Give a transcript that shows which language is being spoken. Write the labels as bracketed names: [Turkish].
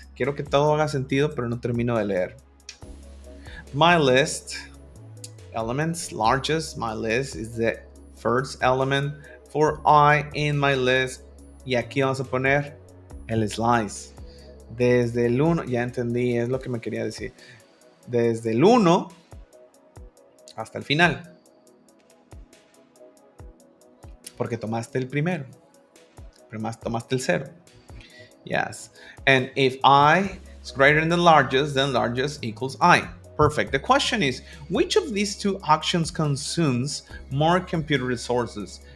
[Spanish] Quiero que todo haga sentido, pero no termino de leer. [English] My list, elements, largest, my list is the first element for I in my list. [Spanish] Y aquí vamos a poner el slice. Desde el 1, ya entendí, es lo que me quería decir. Desde el 1 hasta el final. Porque tomaste el primero. Tomaste el 0. [English] Yes. And if I is greater than the largest, then largest equals I. Perfect. The question is, which of these two actions consumes more computer resources?